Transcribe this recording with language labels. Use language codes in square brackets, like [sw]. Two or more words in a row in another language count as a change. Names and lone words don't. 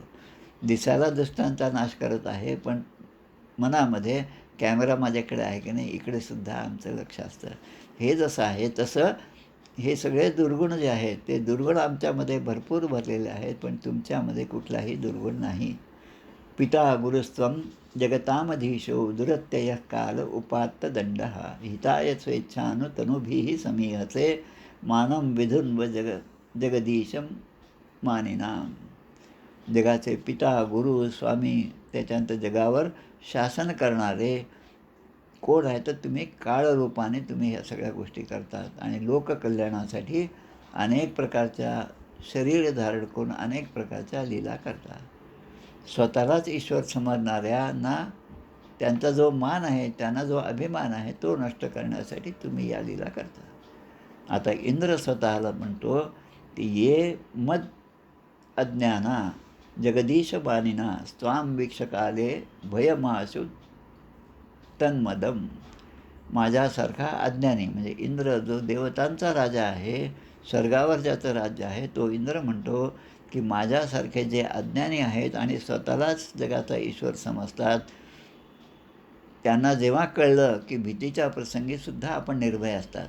[mr] दिसायला दुष्टांचा नाश करत आहे पण मनामध्ये कॅमेरा माझ्याकडे आहे की नाही इकडेसुद्धा आमचं लक्ष असतं. हे जसं आहे तसं हे सगळे दुर्गुण जे आहेत ते दुर्गुण आमच्यामध्ये भरपूर भरलेले आहेत पण तुमच्यामध्ये कुठलाही दुर्गुण नाही. [sa] पिता गुरुस्त्वं जगतामधीशो दुरत्ययः काल उपात्त दंडः हिताय स्वेच्छानुतनुभिः समीहसे मानं विधुन्व जगदीशं मानिनाम. [mr] जगाचे पिता, गुरु, स्वामी, त्याच्यानंतर जगावर शासन करणारे कोण आहे तर तुम्ही काळरूपाने तुम्ही ह्या सगळ्या गोष्टी करतात आणि लोककल्याणासाठी अनेक प्रकारच्या शरीर धारण करून अनेक प्रकारच्या लीला करतात. स्वतःलाच ईश्वर समजणाऱ्यांना त्यांचा जो मान आहे, त्यांना जो अभिमान आहे तो नष्ट करण्यासाठी तुम्ही या लीला करता. आता इंद्र स्वतःला म्हणतो की [sa] ये मद अज्ञाना जगदीश बानिना स्वाम वीक्षकाले भयमाशु तन्मदम. [mr] माझ्यासारखा अज्ञानी म्हणजे इंद्र जो देवतांचा राजा आहे, स्वर्गावर ज्याचं राज्य आहे, तो इंद्र म्हणतो की माझ्यासारखे जे अज्ञानी आहेत आणि स्वतःलाच जगाचा ईश्वर समजतात त्यांना जेव्हा कळलं की भीतीच्या प्रसंगीसुद्धा आपण निर्भय असतात.